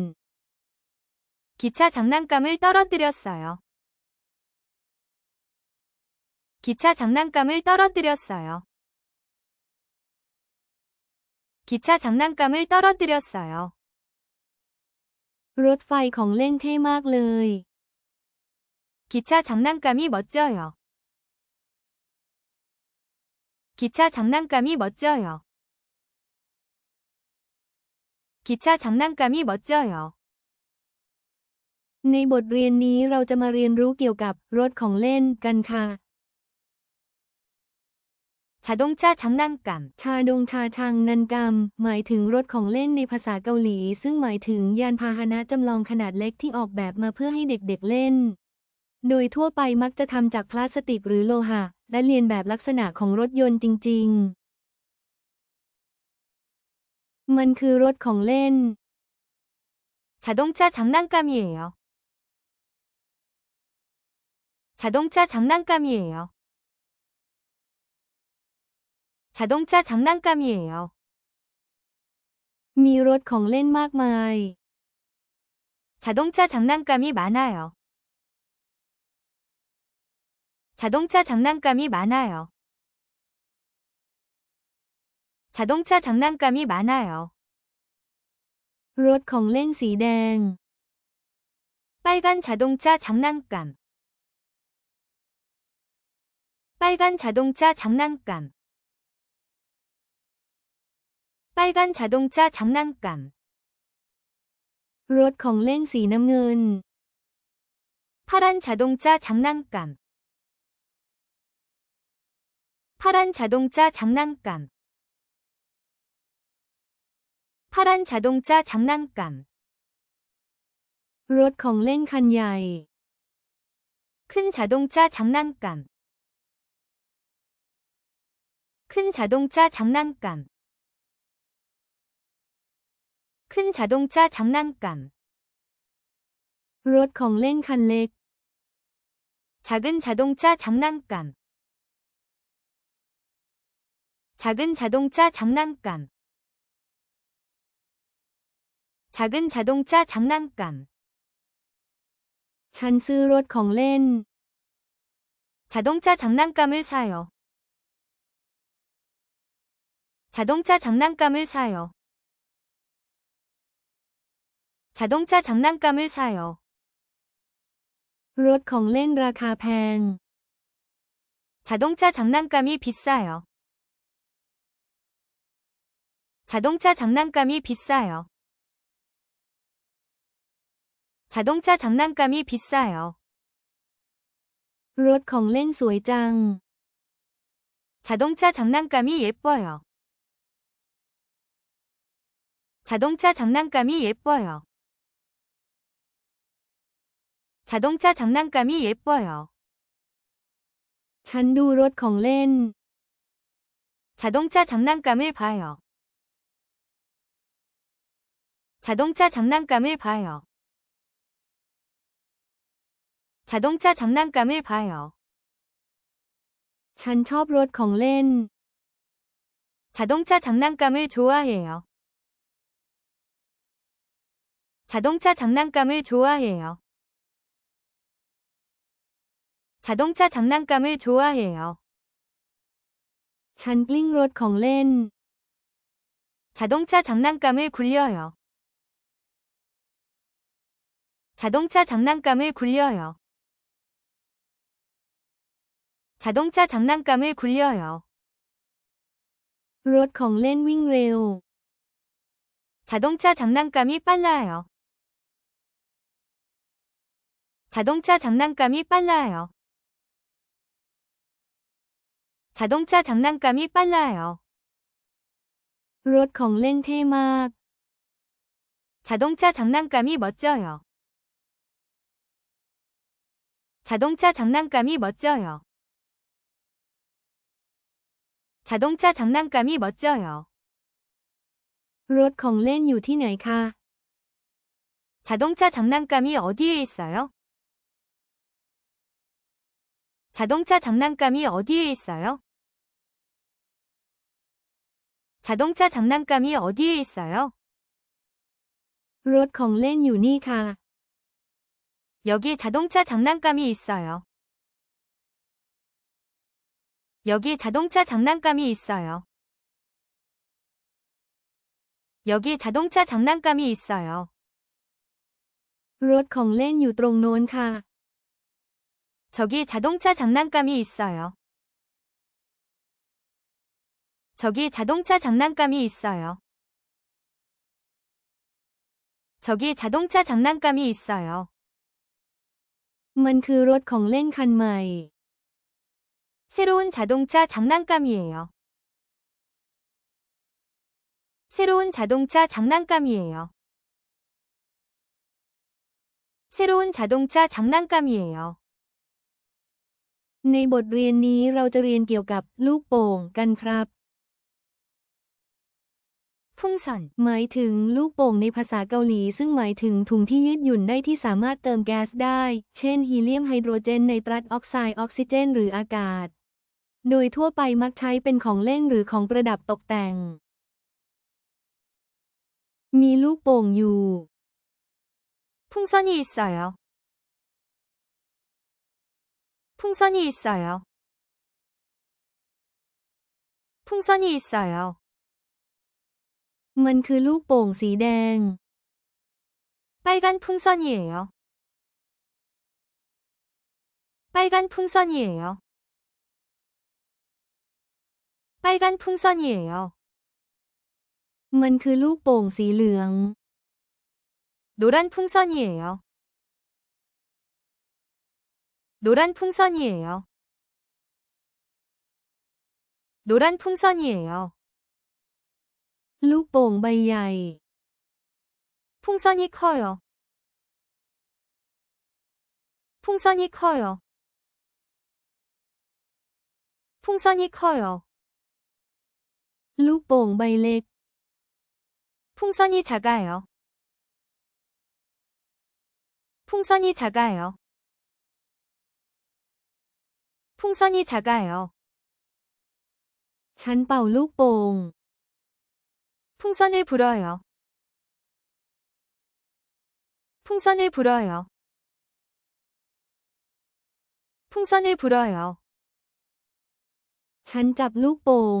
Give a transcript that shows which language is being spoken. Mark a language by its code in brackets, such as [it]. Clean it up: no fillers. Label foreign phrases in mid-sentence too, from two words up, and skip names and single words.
[ko] 기차 장난감을 떨어뜨렸어요. 기차 장난감을 떨어뜨렸어요. 기차 장난감을 떨어뜨렸어요. [th] รถไฟของเล่นเท่มากเลย [ko] 기차 장난감이 멋져요. 기차 장난감이 멋져요. 기차 장난감이 멋져요. [th] ในบทเรียนนี้เราจะมาเรียนรู้เกี่ยวกับรถของเล่นกันค่ะ [ko] 자동차 장난감 자동차 장난감 [th] หมายถึงรถของเล่นในภาษาเกาหลีซึ่งหมายถึงยานพาหนะจำลองขนาดเล็กที่ออกแบบมาเพื่อให้เด็กๆเล่น โดยทั่วไปมักจะทำจากพลาสติกหรือโลหะและเลียนแบบลักษณะของรถยนต์จริงๆ มันคือรถของเล่น [ko] 자동차 장난감이에요. 자동차 장난감이에요. 자동차 장난감이에요. [th] มีรถของเล่นมากมาย [ko] 자동차 장난감이 많아요. 자동차 장난감이 많아요. 자동차 장난감이 많아요. [th] รถของเล่นสีแดง [ko] 빨간 자동차 장난감. 빨간 자동차 장난감. 빨간 자동차 장난감. [th] รถของเล่นสีน้ำเงิน [ko] 파란 자동차 장난감. 파란 자동차 장난감. 파란 자동차 장난감. [th] รถของเล่นคันใหญ่ [ko] 큰 자동차 장난감. 큰 자동차 장난감. 큰 자동차 장난감. [th] รถของเล่นคันเล็ก [ko] 작은 자동차 장난감. 작은 자동차 장난감. 작은 자동차 장난감. [th] ฉันซื้อรถของเล่น [ko] 자동차 장난감을 사요. 자동차 장난감을 사요. 자동차 장난감을 사요. [th] รถของเล่นราคาแพง [ko] 자동차 장난감이 비싸요. 자동차 장난감이 비싸요. 자동차 장난감이 비싸요. [th] รถของเล่นสวยจัง [ko] 자동차 장난감이 예뻐요. 자동차 장난감이 예뻐요. 자동차 장난감이 예뻐요. [th] ฉันดูรถของเล่น [ko] 자동차 장난감을 봐요. 자동차 장난감을 봐요. 자동차 장난감을 봐요. [th] ฉันชอบรถของเล่น [ko] 자동차 장난감을 좋아해요. 자동차 장난감을 좋아해요. 자동차 장난감을 좋아해요. [th] ฉันกลิ้งรถของเล่น [ko] 자동차 장난감을 굴려요. 자동차 장난감을 굴려요. 자동차 장난감을 굴려요. [th] รถของเล่นวิ่งเร็ว [ko] 자동차 장난감이 빨라요. 자동차 장난감이 빨라요. 자동차 장난감이 빨라요. [th] รถของเล่นเท่มาก [ko] 자동차 장난감이 멋져요. 자동차 장난감이 멋져요. 자동차 장난감이 멋져요. [th] รถของเล่นอยู่ที่ไหนคะ [ko] 자동차 장난감이 어디에 있어요? 자동차 장난감이 어디에 있어요? 자동차 장난감이 어디에 있어요? [th] รถของเล่นอยู่นี่ค่ะ [ko] 여기 자동차 장난감이 있어요. 여기 자동차 장난감이 있어요. 여기 자동차 장난감이 있어요. [th] รถของเล่นอยู่ตรงโน้นค่ะ [ko] 저기 자동차 장난감이 있어요. 저기 자동차 장난감이 있어요. 저기 자동차 장난감이 있어요. [th] มันคือรถของเล่นคันใหม่ [ko] 새로운 자동차 장난감이에요. 새로운 자동차 장난감이에요. 새로운 자동차 장난감이에요. [th] ในบทเรียนนี้เราจะเรียนเกี่ยวกับลูกโป่งกันครับ [ko] 풍선 [th] หมายถึงลูกโป่งในภาษาเกาหลีซึ่งหมายถึงถุงที่ยืดหยุ่นได้ที่สามารถเติมแก๊สได้ เช่นฮีเลียมไฮโดรเจนไนตรัสออกไซด์ออกซิเจนหรืออากาศ โดยทั่วไปมักใช้เป็นของเล่นหรือของประดับตกแต่ง มีลูกโป่งอยู่ [ko] 풍선이 있어요. 풍선이 있어요. 풍선이 있어요. [th] มันคือลูกโป่งสีแดง [ko] 빨간 풍선이에요. 빨간 풍선이에요. 빨간 풍선이에요. [th] มันคือลูกโป่งสีเหลือง [ko] 노란 풍선이에요. 노란 풍선이에요. 노란 풍선이에요. [th] ลูกโป่งใบใหญ่ [ko] 풍선이 커요. 풍선이 커요. 풍선이 커요. [th] ลูกโป่งใบเล็ก [ko] 풍선이 작아요. 풍선이 작아요. 풍선이 작아요. [th] ฉันเป่าลูกโป่ง [ko] 풍선을 불어요. 풍선을 불어요. 풍선을 불어요. [th] ฉันจับลูกโป่ง